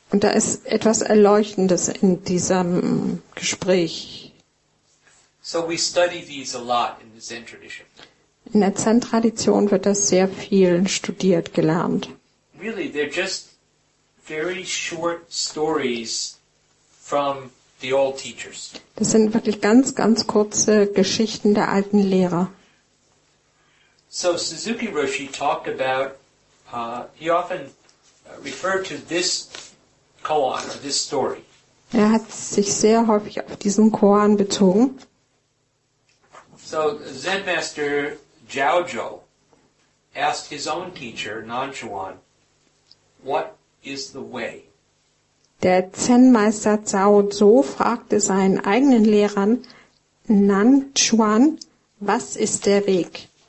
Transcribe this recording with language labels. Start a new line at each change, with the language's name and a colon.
German: Und da ist etwas Erleuchtendes in diesem Gespräch.
English: So we study these a lot in the Zen tradition.
German: In der Zen-Tradition wird das sehr viel studiert, gelernt.
English: Really, they're just very short stories from the old teachers.
German: Das sind wirklich ganz, ganz kurze Geschichten der alten Lehrer.
English: So Suzuki Roshi talked about, he often referred to this koan, or this story.
German: Er hat sich sehr häufig auf diesen Koan bezogen.
English: So Zen Master Jiaozhou asked his own teacher, Nanchuan, what is the way?
German: Der Zen-Meister Zhao Zhou fragte seinen eigenen Lehrern Nanchuan, was ist der Weg?